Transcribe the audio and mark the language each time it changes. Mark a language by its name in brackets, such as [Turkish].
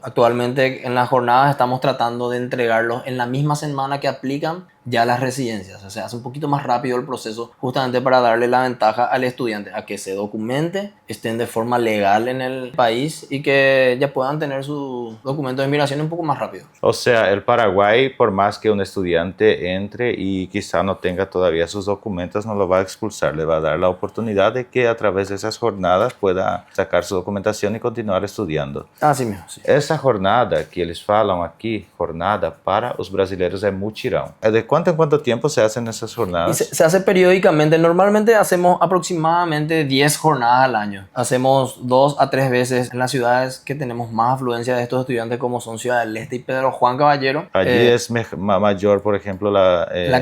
[Spanish] Actualmente en las jornadas estamos tratando de entregarlos en la misma semana que aplican ya las residencias, o sea, hace un poquito más rápido el proceso justamente para darle la ventaja al estudiante a que se documente, estén de forma legal en el país y que ya puedan tener su documento de migración un poco más rápido. O sea, el Paraguay, por más que un estudiante entre y quizá no tenga todavía sus documentos, no lo va a expulsar, le va a dar la oportunidad de que a través de esas jornadas pueda sacar su documentación y continuar estudiando. Así mismo, sí. [Portuguese] Essa jornada que eles falam aqui, jornada para os brasileiros, é mutirão. [Spanish] É de cuánto en cuánto tiempo se hacen esas jornadas? Se hace periódicamente. Normalmente hacemos aproximadamente 10 jornadas al año. Hacemos 2 a 3 veces en las ciudades que tenemos más afluencia de estos estudiantes, como son Ciudad del Este y Pedro Juan Caballero. Allí es mayor, por ejemplo, la